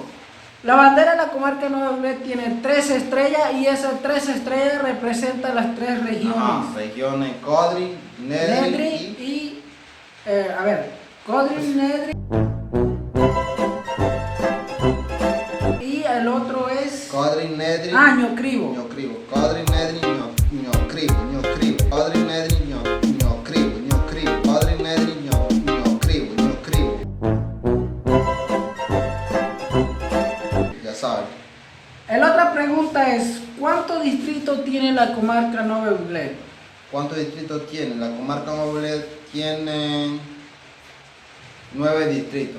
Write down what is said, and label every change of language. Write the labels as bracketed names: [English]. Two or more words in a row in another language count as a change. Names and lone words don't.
[Spanish] La bandera de la comarca Nueva Buglé tiene 3 estrellas y esas 3 estrellas representan las 3 regiones. Regiones Codri, Nedri Nedri y a ver, Codri, Nedri y el otro es Codri, Nedri, Ñocribo. Ñocribo. Codri, Nedri, Ñocribo. Codri, Nedri, Ñocribo. Codri, Nedri, Ñocribo. Ya sabes. La otra pregunta es, ¿cuántos distritos tiene la comarca Nueva Buglé? ¿Cuántos distritos tiene? La comarca Nueva Buglé tiene 9 distritos.